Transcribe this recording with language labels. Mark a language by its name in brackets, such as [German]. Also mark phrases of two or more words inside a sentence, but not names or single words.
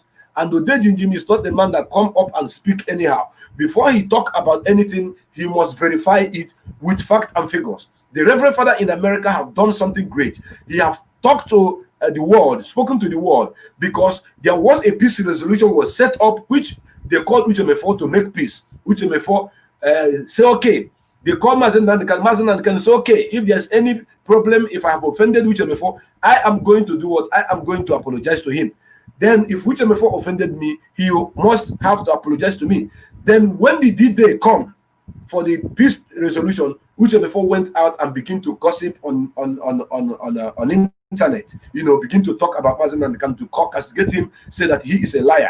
[English] And Odejinjim is not the man that come up and speak anyhow. Before he talk about anything, he must verify it with fact and figures. The Reverend Father in America have done something great. He have talked to the world, spoken to the world, because there was a peace resolution was set up, which they called Uche Mefor to make peace. Uche Mefor say, okay. They call Mazi Nnamdi Kanu say, okay, if there's any problem, if I have offended Uche Mefor, I am going to do what? I am going to apologize to him. Then if Uche Mefor offended me, he must have to apologize to me. Then when the D-Day come for the peace resolution, Uche Mefor went out and began to gossip on internet, begin to talk about Mazi Nnamdi Kanu, to castigate him, say that he is a liar.